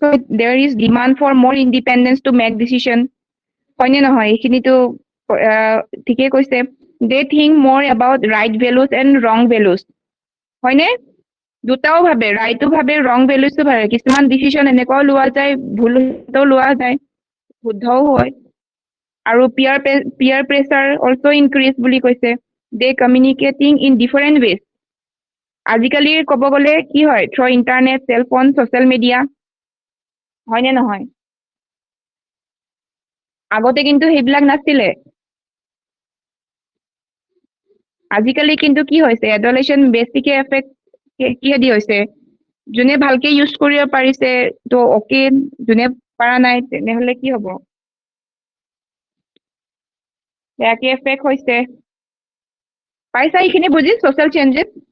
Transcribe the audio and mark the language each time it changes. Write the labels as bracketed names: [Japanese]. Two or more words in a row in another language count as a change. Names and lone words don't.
[English] there is demand for more independence to make decision [Assamese] হয়নে নহয় এইখিনিতো ঠিকেই কৈছে [English] they think more about right values and wrong values [Assamese] হয়নে দুটাও ভাবে ৰাইটো ভাবে [English] wrong values [Assamese] ও ভাবে কিছুমান ডিসিশন এনেকুৱাও লোৱা যায় ভুলও লোৱা যায় শুদ্ধও হয় আৰু [English] peer pressure also increase [Assamese] বুলি কৈছে [English] they communicating in different ways [Assamese] আজিকালি ক'ব গ'লে কি হয় [English] through internet cell phone social media [Assamese] হয়নে নহয় আগতে কিন্তু সেইবিলাক নাছিলে আজিকালি কিন্তু কি হৈছে এডলেশন বেছিকে এফেক্ট কিহেদি হৈছে যোনে ভালকে ইউজ কৰিব পাৰিছে তো ওকে যোনে পাৰা নাই তেনেহলে কি হ'ব বেয়াকে এফেক্ট হৈছে পাইছা এইখিনি বুজি [English] social changes